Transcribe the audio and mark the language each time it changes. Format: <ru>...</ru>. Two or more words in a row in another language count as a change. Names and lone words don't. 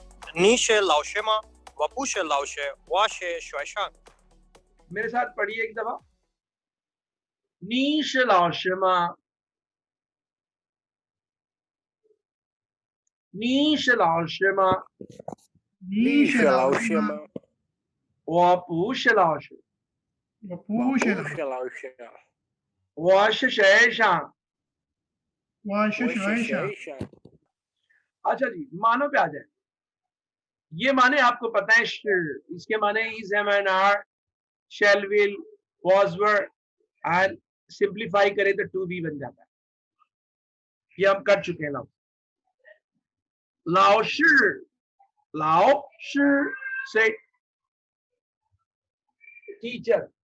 <zh>你是老师吗？我不是老师，我是学生。</zh> <ur>میرے ساتھ پڑھیے ایک دفعہ.</ur> <zh>你是老师吗？你是老师吗？你是老师吗？我不是老师，我不是老师，我是学生。我是学生。</zh> <ur>اچھا جی، مانو پہ آ جائے. یہ مانے آپ کو پتا ہے، اس کے مانے</ur> <en>is, am and are, shall will, was were, and simplify</en> <ur>کریں تو</ur> <en>to be</en> <ur>بن جاتا ہے. یہ ہم کر چکے ہیں۔ لاؤ شی سے ٹیچر.</ur>